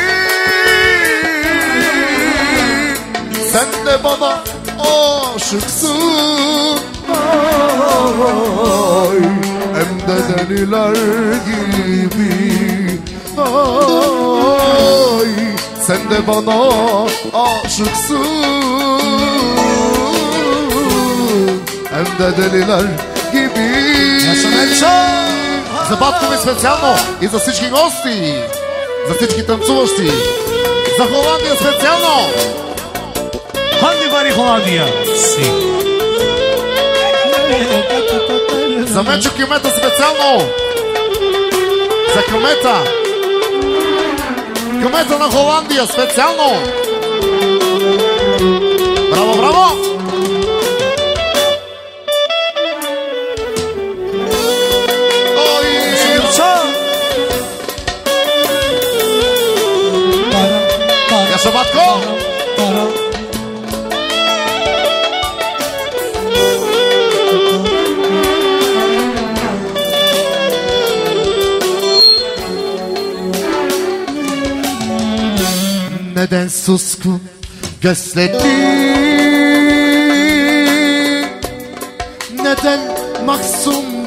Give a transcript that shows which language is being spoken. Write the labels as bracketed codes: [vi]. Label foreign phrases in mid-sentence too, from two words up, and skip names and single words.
[tr] Sen de bana aşıksın, ay, hem de deliler gibi. Ay, sen de bana aşıksın, hem de deliler gibi. [bg] Забавкаме специално и за всички гости, за всички танцуващи, за Холандия специално. [tr] Hadi bari Холандия си. [bg] За Мечо Кюмета специално, за Кюмета, Кюмета на Холандия специално. Браво, браво! Шабатко! [tr] Neden suskun gözlerin, neden mahzun